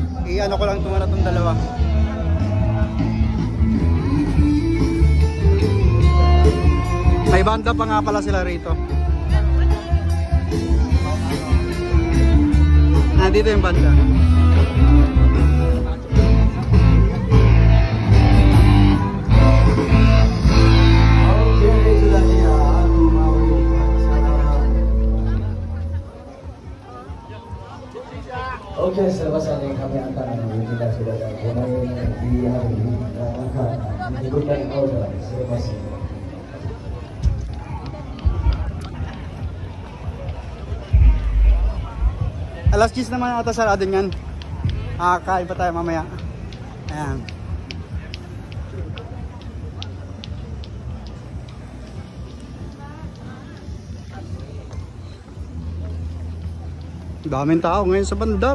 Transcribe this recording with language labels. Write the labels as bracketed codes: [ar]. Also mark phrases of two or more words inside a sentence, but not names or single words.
[tl] I-ano ko lang tumara itong dalawa. May banda pa nga pala sila rito. Dito yung banda. [ms] Oke, selepas ini kami akan menunjukkan saudara pemain di hari ini yang akan mengikuti order selepas ini. [tl] Alas 10 naman ata sarado niyan. Kain pa tayo mamaya. Ayan. Daming tao ngayon sa bandar.